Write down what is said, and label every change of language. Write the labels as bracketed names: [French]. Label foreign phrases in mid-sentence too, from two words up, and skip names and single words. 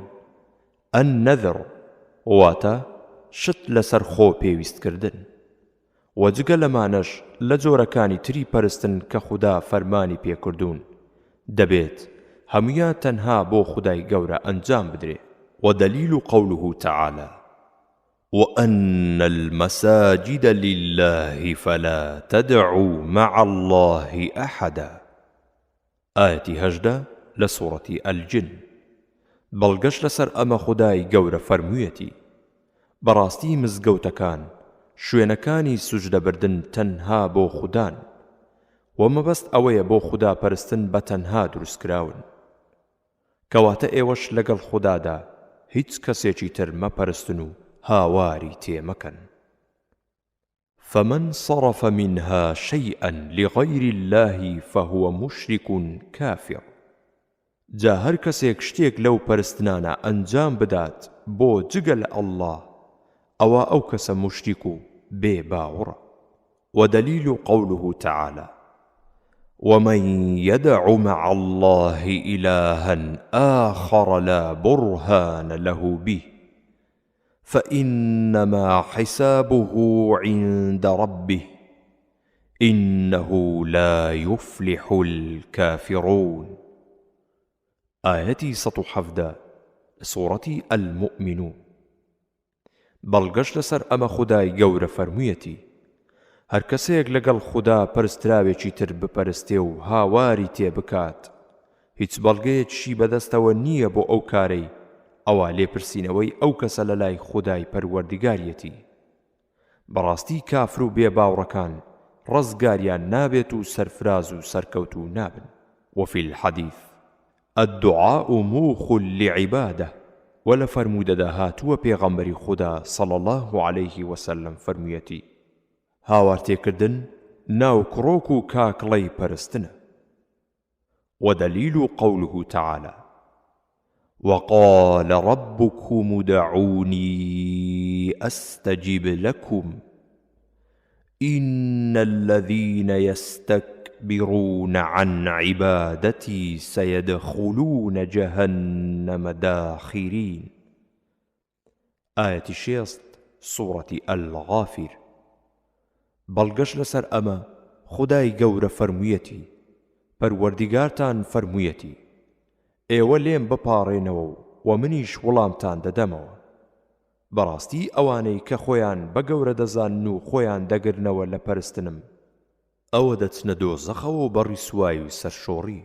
[Central Kurdish] النەذر واتە شت لەسەر خۆ پێویستکردن. و جگە لەمانەش لە جۆرەکانی تری پەرستن کە خوددا فەرمانی پێکردوون دەبێت هەمویان تەنها بۆ خودای گەورە ئەنجام بدرێ. [Arabic] ودليل قوله تعالى وأن المساجد لله فلا تدعوا مع الله أحدا. آية هجدة لسورة الجن. [Central Kurdish] بەڵگەش لەسەر ئەمە خودای گەورە فەرموویەتی بەڕاستی مزگەوتەکان شوێنەکانی سوجدەبردن تەنها بۆ خوددان و مەبەست ئەوەیە بۆ خوددا پەرستن بە تەنها دروستکراون، کەواتە ئێوەش لەگەڵ خوددادا هیچ کەسێکی تر مەپەرستن و هاواری تێمەکەن. [Arabic] فمن صرف منها شيئا لغير الله فهو مشرك كافر. [Central Kurdish] جا هەر کەسێک شتێک لەو پەرستنانە ئەنجام بدات بۆ جگە لە ئەڵڵاه ئەوە ئەو کەسە مشریک و بێ باوەڕە. [Arabic] ودليل قوله تعالى ومن يدع مع الله إلها آخر لا برهان له به فإنما حسابه عند ربه إنه لا يفلح الكافرون. آية 117 سورة المؤمنون. [Central Kurdish] بەڵگەش لەسەر ئەمە خودای گەورە فەرموویەتی هەر کەسێک لەگەڵ خوددا پەرستراوێکی تر بپەرستێ و هاواری تێ بکات هیچ بەڵگەیەکیشی بەدەستەوە نییە بۆ ئەو کارەی ئەوە لێپرسینەوەی ئەو کەسە لە لای خودای پەروەردگاریەتی. بەڕاستی کافر و بێ باوڕەکان ڕزگاریان نابێت و سەرفراز و سەرکەوتو نابن. [Arabic] وفي الحديث الدعاء موخ لعبادة. [Central Kurdish] ولا فرمودەدا هاتووە پێغەمبەری خوددا [Arabic] صلى الله عليه وسلم [Central Kurdish] فەرموویەتی هاوارتێکردن ناو کڕۆک و کاکڵەی پەرستنە. [Arabic] ودليل قوله تعالى وقال ربكم ادعوني أستجب لكم إن الذين يستكبرون عن عبادتي سيدخلون جهنم داخرين. آية 6 سورة الغافر. [Central Kurdish] بەڵگەش لەسەر ئەمە خودای گەورە فەرموویەتی: پەروەردیگارتان فەرموویەتی ئێوە لێم بپاڕێنەوە و منیش وەڵامتان دەدەمەوە. بەڕاستی ئەوانەی کە خۆیان بە گەورە دەزانن و خۆیان دەگرنەوە لە پەرستنم ئەوە دەچنە دۆزەخەوە و بە ڕیسوایی و سەرشۆڕی.